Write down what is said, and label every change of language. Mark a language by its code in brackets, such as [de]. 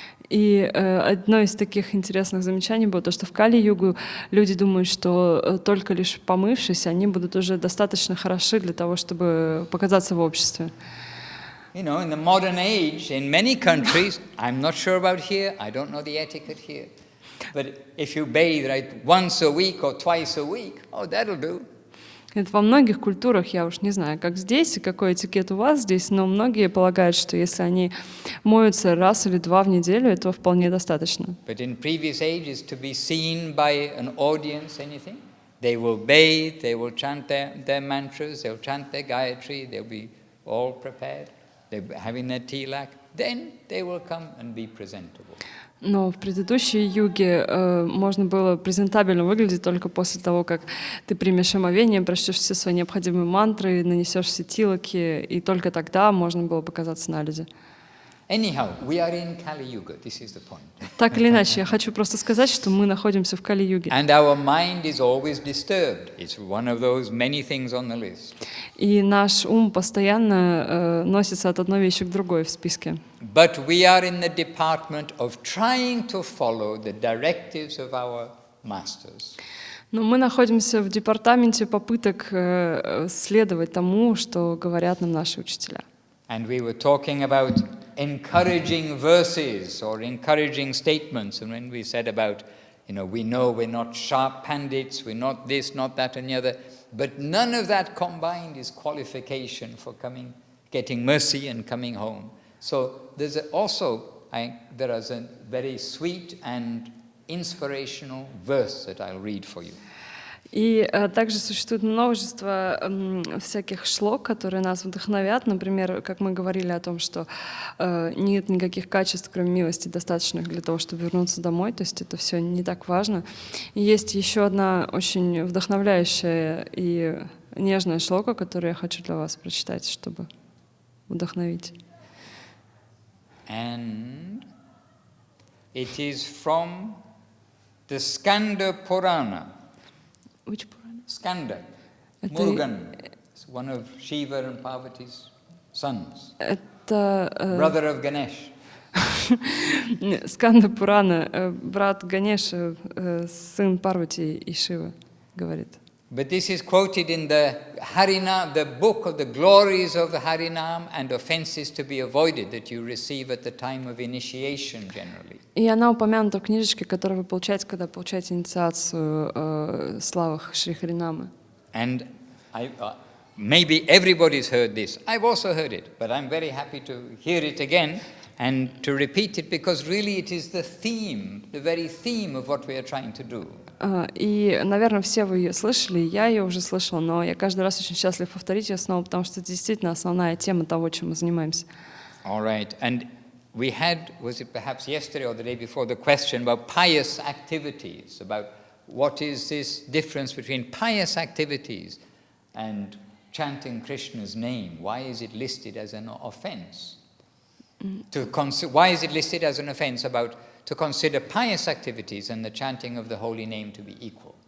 [ru] И одно из таких интересных замечаний было то, что в Кали-югу люди думают, что только лишь помывшись, они будут уже достаточно хороши для того, чтобы показаться в обществе. [en] In the modern age, in many countries, I'm not sure about here, I don't know the etiquette here, but if you bathe once a week or twice a week, that'll do. [ru] Это во многих культурах, я уж не знаю, как здесь и какой этикет у вас здесь, но многие полагают, что если они моются раз или два в неделю, этого вполне достаточно. [en] But in previous ages, to be seen by an audience, anything, they will bathe, they will chant their mantras, they'll chant their Gayatri, they'll be all prepared, they're having their tilak, then they will come and be presentable. [ru] Но в предыдущей юге можно было презентабельно выглядеть только после того, как ты примешь омовение, прочтешь все свои необходимые мантры, нанесешь все тилаки, и только тогда можно было показаться на люди. [en] Anyhow, we are in Kali Yuga. This is the point. [ru] Так или иначе, я хочу просто сказать, что мы находимся в Кали-юге. [en] And our mind is always disturbed. It's one of those many things on the list. [ru] И наш ум постоянно носится от одной вещи к другой в списке. [en] But we are in the department of trying to follow the directives of our masters. [ru] Но мы находимся в департаменте попыток следовать тому, что говорят нам наши учителя. [en] And we were talking about encouraging verses or encouraging statements. And when we said about, we know we're not sharp pandits, we're not this, not that, and the other, but none of that combined is qualification for getting mercy and coming home. So there is a very sweet and inspirational verse that I'll read for you. [ru] И также существует множество всяких шлок, которые нас вдохновят. Например, как мы говорили о том, что нет никаких качеств, кроме милости, достаточных для того, чтобы вернуться домой. То есть это все не так важно. И есть еще одна очень вдохновляющая и нежная шлока, которую я хочу для вас прочитать, чтобы вдохновить. [en] And it is from the Skanda Purana. Which Purana? Skanda, [ru] Это, [en] Murugan, one of Shiva and Parvati's sons, [ru] это [en] brother of Ganesh. [ru] Сканда Пурана, брат Ганеша, сын Парвати и Шивы, говорит. [en] But this is quoted in the Harinam, the book of the glories of the Harinam and offenses to be avoided that you receive at the time of initiation generally. [ru] И она упомянута в книжечке, которую вы получаете, когда получаете инициацию в славах Шри Харинамы. [en] And maybe everybody's heard this. I've also heard it, but I'm very happy to hear it again and to repeat it because really it is the theme, the very theme of what we are trying to do. [ru] И, наверное, все вы ее слышали, я ее уже слышала, но я каждый раз очень счастлив повторить ее снова, потому что это действительно основная тема того, чем мы занимаемся. [en] All right. And we had, was it perhaps yesterday or the day before, the question about pious activities, about what is this difference between pious activities and chanting Krishna's name? Why is it listed as an offense? Why is it listed as an offense to consider pious activities and the chanting of the holy name to be equal?